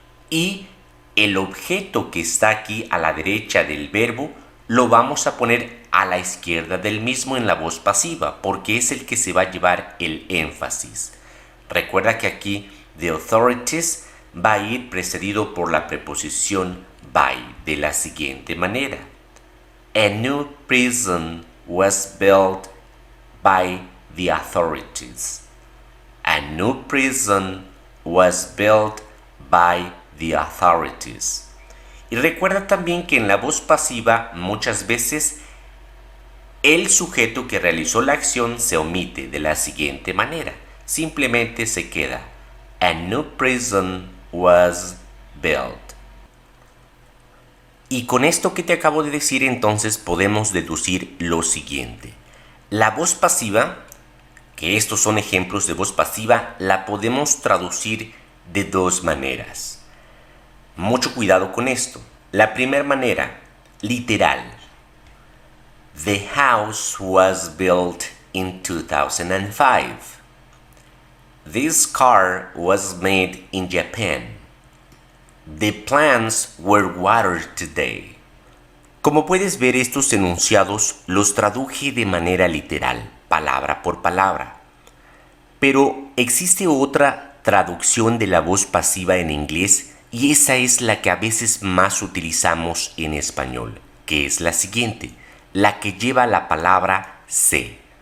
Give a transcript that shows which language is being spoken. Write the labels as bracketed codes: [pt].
[es] Y el objeto que está aquí a la derecha del verbo lo vamos a poner a la izquierda del mismo en la voz pasiva, porque es el que se va a llevar el énfasis. Recuerda que aquí the authorities va a ir precedido por la preposición by de la siguiente manera. [en] A new prison was built by the authorities. A new prison was built by the authorities. [es] Y recuerda también que en la voz pasiva muchas veces el sujeto que realizó la acción se omite de la siguiente manera. Simplemente se queda [en] a new prison was built. [es] Y con esto que te acabo de decir entonces podemos deducir lo siguiente. La voz pasiva, que estos son ejemplos de voz pasiva, la podemos traducir de dos maneras. Mucho cuidado con esto. La primera manera, literal. [en] The house was built in 2005. This car was made in Japan. The plants were watered today. [es] Como puedes ver, estos enunciados los traduje de manera literal, palabra por palabra. Pero existe otra traducción de la voz pasiva en inglés y esa es la que a veces más utilizamos en español, que es la siguiente, la que lleva la palabra se.